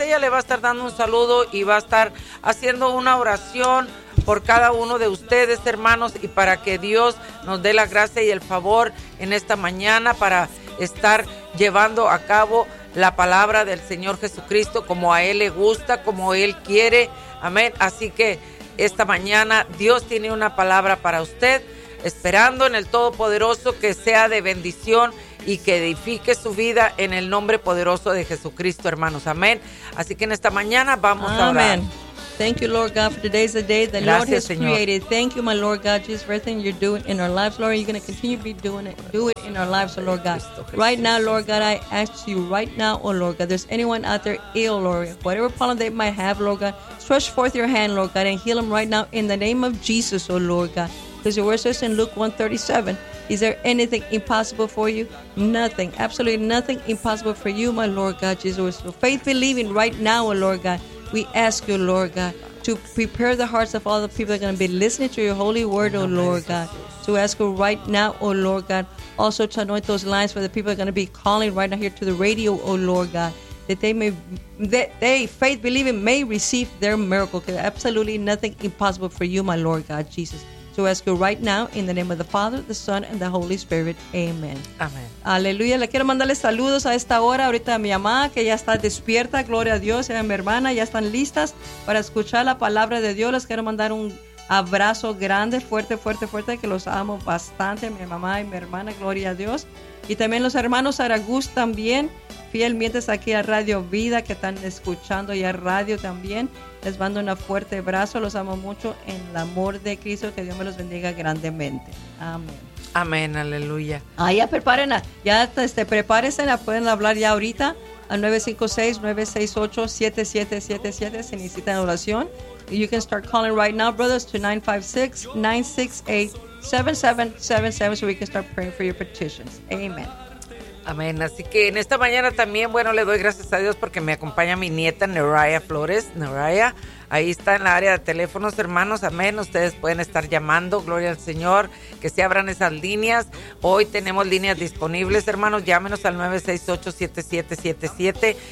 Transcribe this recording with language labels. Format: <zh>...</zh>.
<es>Ella le va a estar dando un saludo y va a estar haciendo una oración por cada uno de ustedes, hermanos, y para que Dios nos dé la gracia y el favor en esta mañana para estar llevando a cabo la palabra del Señor Jesucristo como a Él le gusta, como Él quiere. Amén. Así que esta mañana Dios tiene una palabra para usted, esperando en el Todopoderoso que sea de bendición y que edifique su vida en el nombre poderoso de Jesucristo, hermanos. Amén. Así que en esta mañana vamos a orar. Amén.</es> <en>Thank you, Lord God, for today's the day the Lord has created. Thank you, my Lord God, Jesus, for everything you're doing in our lives, Lord. You're going to continue to be doing it. Do it in our lives, oh Lord God. Right now, Lord God, I ask you right now, oh Lord God, there's anyone out there ill, Lord God, whatever problem they might have, Lord God, stretch forth your hand, Lord God, and heal them right now in the name of Jesus, oh Lord God. Because your word says in Luke 1:37, is there anything impossible for you? Nothing. Absolutely nothing impossible for you, my Lord God, Jesus. So faith believing right now, oh Lord God. We ask you, Lord God, to prepare the hearts of all the people that are going to be listening to your holy word, oh Lord God. So we ask you right now, oh Lord God, also to anoint those lines for the people that are going to be calling right now here to the radio, oh Lord God, that they may, that they, faith believing, may receive their miracle. Because absolutely nothing impossible for you, my Lord God, Jesus. So we ask you right now, in the name of the Father, the Son, and the Holy Spirit, amen. Amen.</en> <es>Aleluya. Le quiero mandarle saludos a esta hora, ahorita a mi mamá, que ya está despierta, gloria a Dios, y a mi hermana, ya están listas para escuchar la palabra de Dios. Les quiero mandar un abrazo grande, fuerte, fuerte, fuerte, que los amo bastante, mi mamá y mi hermana, gloria a Dios. Y también los hermanos Aragús también, fielmente aquí a Radio Vida, que están escuchando ya radio también. Les mando un fuerte abrazo, los amo mucho en el amor de Cristo, que Dios me los bendiga grandemente. Amén. Amén, aleluya. Ah, ya preparen, ya prepárense, la pueden hablar ya ahorita al 956-968-7777 si necesitan oración.</es> <en>You can start calling right now, brothers, to 956-968-7777 so we can start praying for your petitions.</en> <es>Amén. Amén. Así que en esta mañana también, bueno, le doy gracias a Dios porque me acompaña mi nieta Neraya Flores. Neraya, ahí está en la área de teléfonos, hermanos. Amén. Ustedes pueden estar llamando. Gloria al Señor. Que se abran esas líneas. Hoy tenemos líneas disponibles, hermanos. Llámenos al 968-7777.</es>